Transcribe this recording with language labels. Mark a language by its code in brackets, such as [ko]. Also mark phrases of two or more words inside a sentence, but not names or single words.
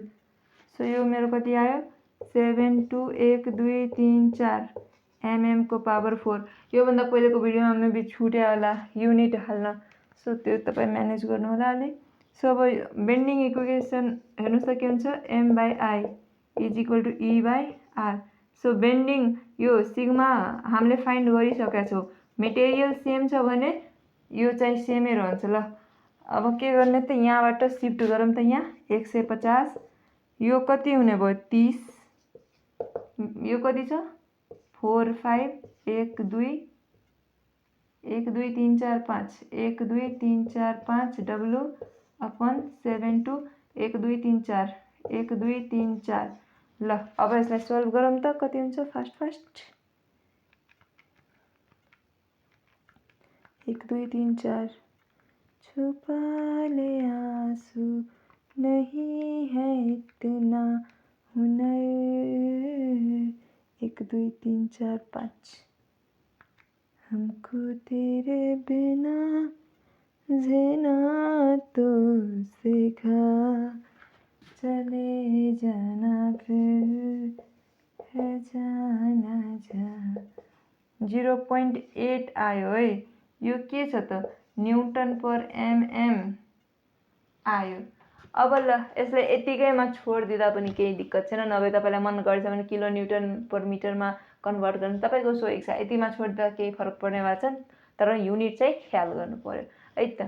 [ne] सो यो मेरो कति आयो 7 2 1 2 3 4 mm को पावर 4। यो भन्दा पहिलेको भिडियोमा मेबी छुट्यो होला युनिट हाल्न, सो त्यो तपाई म्यानेज गर्नु होला अलि। सो अब [en] bending equation [ne] हेर्नुस् त के हुन्छ [en] m by I is equal to E by R. [ne] सो बेन्डिङ यो सिग्मा हामीले फाइन्ड गरिसकेका छौँ। [en] material same [ne] छ भने यो चाहिँ सेमै रहन्छ। ल अब के गर्ने त यहाँबाट शिफ्ट गरौँ त यहाँ 150 यो कति हुने भयो 30 यो कति छ 4 5 1 2 1 2 3 4 5 1 2 3 4 5 W अपन 7 2 1 2 3 4 1 2 3 4। ल अब यसलाई सल्भ गरौँ त कति हुन्छ फास्ट [hi] 1 2 3 4 छुपा ले आंसू नहीं है इतना हुनर 1 2 3 4 5 हमको तेरे बिना जीना तो सीखा चले जाना फिर है जाना जा। [ne] 0.8 आयो है। यो के छ त [en] newton per mm [ne] आयो। अब ल यसलाई यतिकैमा छोडिदिँदा पनि केही दिक्कत छैन, नभए तपाईलाई मन गर्छ भने [en] kilo newton per [ne] मिटरमा कन्भर्ट गर्न तपाईको सो इच्छा। यतिमा छोड्दा केही फरक पर्ने भएको छैन, तर युनिट चाहिँ ख्याल गर्नु पर्यो है त।